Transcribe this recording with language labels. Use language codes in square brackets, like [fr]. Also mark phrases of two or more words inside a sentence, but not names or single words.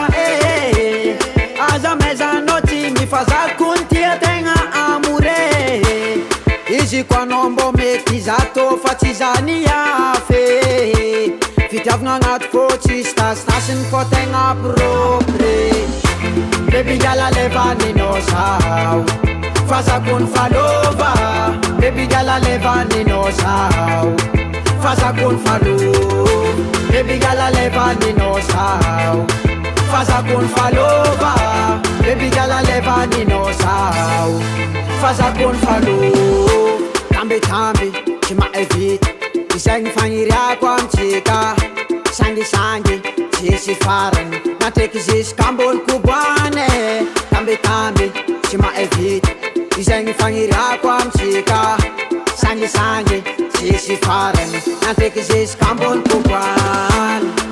[mg] aza mezanao tsy mifazakony tia tegna amore izy ko anao mbô mety zato fa tsy zany afe fitiavagna agnaty fô tsisy tasitasiny fô tegna propre [en] baby girl [mg] alevaninao sao fazakony falova [en] baby girl [mg] alevaninao sao fazakony falo [en] baby girl [mg] alevaninao sao fazakony falova [en] baby girl [mg] alevaninao sao fazakony falo tambitamby tsy mahavita izay fagniriako amitsika sangisangy tsisy farany natreky ziska ambony koboane tambitamby tsy mahavita izay ny fagniriako amitsika sangisangy tsisy farany natreky ziska ambony koboane